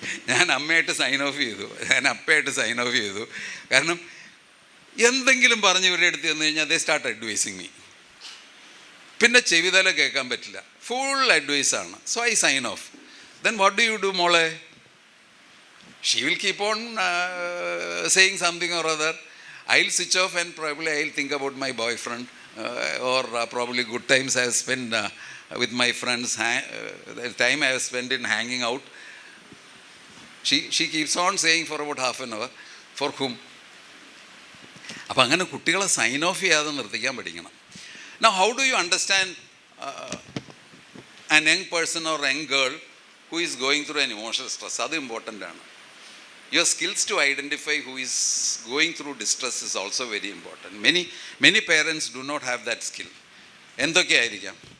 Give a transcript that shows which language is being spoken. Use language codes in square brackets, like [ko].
[ml] ഞാൻ അമ്മയായിട്ട് sign of ചെയ്തു, ഞാൻ അപ്പയായിട്ട് സൈൻ ഓഫ് ചെയ്തു. കാരണം എന്തെങ്കിലും പറഞ്ഞ് ഇവരുടെ അടുത്ത് ചെന്ന് കഴിഞ്ഞാൽ [en] They start advising me. [ml] പിന്നെ ചെവിതല കേൾക്കാൻ പറ്റില്ല, full അഡ്വൈസാണ്. [en] So I sign off. Then what do you do മോളെ? She will keep on saying something or other. I'll switch off and probably I'll think about my boyfriend or probably good times I have spent with my friends, the time I have spent in hanging out. She keeps on saying for about half an hour. For whom? [ml] അപ്പം അങ്ങനെ കുട്ടികളെ sign of ചെയ്യാതെ നിർത്തിക്കാൻ പഠിക്കണം. [en] Now, how do you understand an young person or young girl who is going through an emotional stress? [ml] അത് important ആണ്. [en] Your skills to identify who is going through distress is also very important. Many parents do not have that skill. [ml] എന്തൊക്കെയായിരിക്കാം?